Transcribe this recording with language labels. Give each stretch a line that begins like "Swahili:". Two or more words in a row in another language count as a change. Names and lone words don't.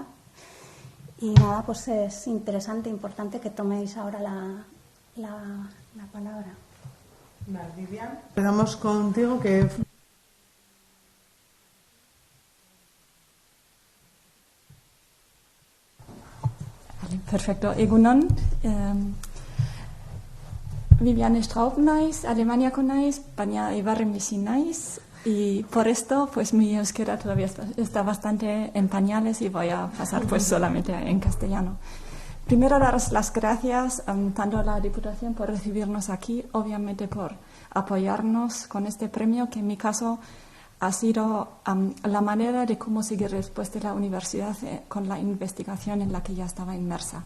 Spanish: Y nada, pues es interesante, importante que toméis ahora la palabra. Vale, Vivian. Empezamos contigo, que... Perfecto.
Basque: Egunon. Viviane Straub naiz, Alemaniako naiz, baina Eibarren bizi naiz.
Spanish: Y por esto, pues mi euskera todavía está bastante en pañales y voy a pasar pues solamente en castellano. Primero, daros las gracias tanto a la Diputación por recibirnos aquí, obviamente por apoyarnos con este premio, que en mi caso ha sido la manera de cómo seguir después de la universidad con la investigación en la que ya estaba inmersa.